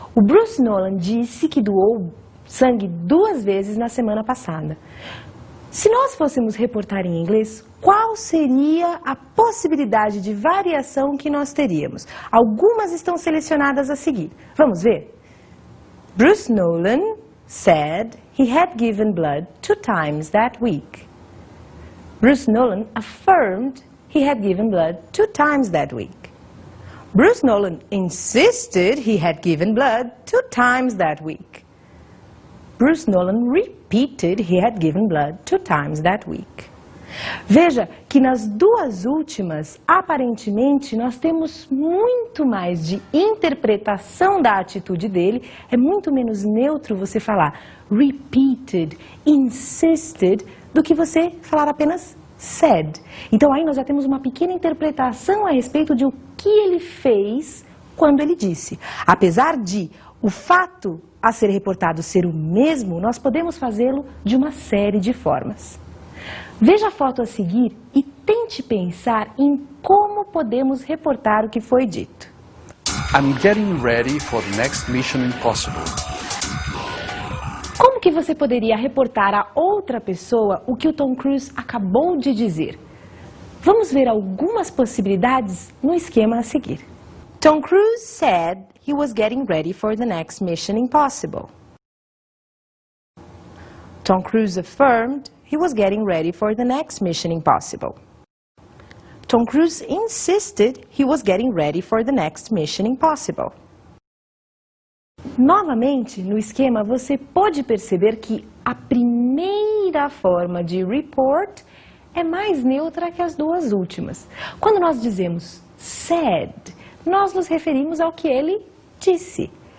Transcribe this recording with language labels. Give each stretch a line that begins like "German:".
Portuguese: O Bruce Nolan disse que doou sangue 2 vezes na semana passada. Se nós fôssemos reportar em inglês, qual seria a possibilidade de variação que nós teríamos? Algumas estão selecionadas a seguir. Vamos ver?
English: Bruce Nolan said he had given blood 2 times that week. Bruce Nolan affirmed he had given blood 2 times that week. Bruce Nolan insisted he had given blood 2 times that week. Bruce Nolan repeated he had given blood 2 times that week.
Portuguese: Veja que nas 2 últimas, aparentemente, nós temos muito mais de interpretação da atitude dele. É muito menos neutro você falar repeated, insisted, do que você falar apenas said. Então aí nós já temos uma pequena interpretação a respeito de o que ele fez quando ele disse. Apesar de o fato a ser reportado ser o mesmo, nós podemos fazê-lo de uma série de formas. Veja a foto a seguir e tente pensar em como podemos reportar o que foi dito.
English: I'm getting ready for the next Mission Impossible.
Portuguese: Como que você poderia reportar a outra pessoa o que o Tom Cruise acabou de dizer? Vamos ver algumas possibilidades no esquema a seguir.
English: Tom Cruise said he was getting ready for the next Mission Impossible. Tom Cruise affirmed he was getting ready for the next Mission Impossible. Tom Cruise insisted he was getting ready for the next Mission Impossible.
Portuguese: Novamente, no esquema, você pode perceber que a primeira forma de report é mais neutra que as 2 últimas. Quando nós dizemos said, nós nos referimos ao que ele disse.